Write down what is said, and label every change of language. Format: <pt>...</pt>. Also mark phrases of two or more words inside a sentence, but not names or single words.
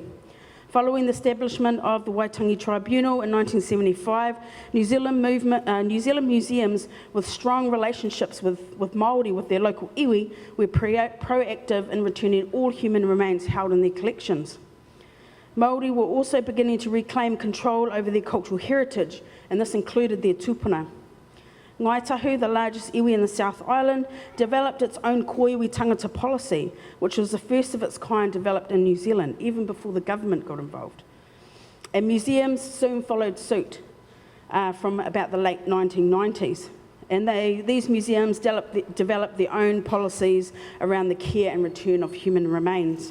<en>Following the establishment of the Waitangi Tribunal in 1975, New Zealand museums with strong relationships with Māori, with their local iwi, were proactive in returning all human remains held in their collections. Māori were also beginning to reclaim control over their cultural heritage, and this included their tupuna. Ngaitahu, the largest iwi in the South Island, developed its own</en> <mi>koiwi tangata</mi> <en>policy, which was the first of its kind developed in New Zealand, even before the government got involved. And museums soon followed suit from about the late 1990s. And these museums developed their own policies around the care and return of human remains.</en>